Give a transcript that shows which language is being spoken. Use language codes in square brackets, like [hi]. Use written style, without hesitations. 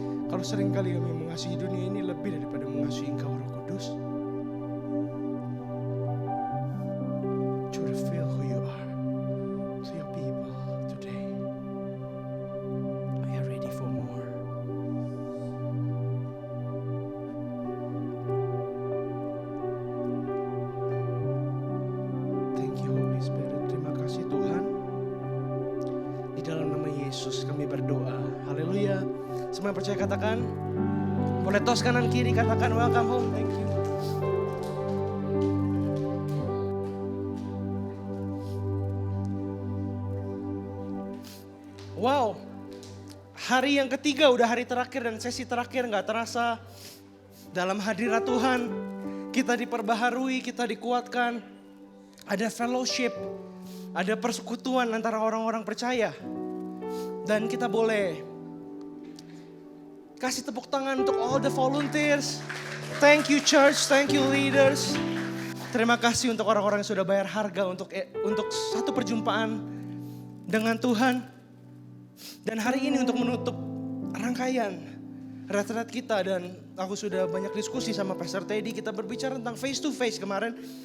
[id] Kalau sering kali kami mengasihi dunia ini lebih daripada mengasihi Engkau, Roh Kudus. [en] To reveal who you are to your people today. We are ready for more. Thank you Holy Spirit. [id] Terima kasih Tuhan. Di dalam nama Yesus kami berdoa. Haleluya. Semua yang percaya katakan. Boleh tos kanan kiri katakan [en] welcome home. Thank you. Wow. [id] Hari yang ketiga udah hari terakhir dan sesi terakhir gak terasa. Dalam hadirat Tuhan kita diperbaharui, kita dikuatkan. Ada fellowship, ada persekutuan antara orang-orang percaya. Dan kita boleh kasih tepuk tangan untuk [en] all the volunteers. Thank you church, thank you leaders. [id] Terima kasih untuk orang-orang yang sudah bayar harga untuk satu perjumpaan dengan Tuhan. Dan hari ini untuk menutup rangkaian retret kita, dan aku sudah banyak diskusi sama Pastor Teddy, kita berbicara tentang [en] face to face [id] kemarin.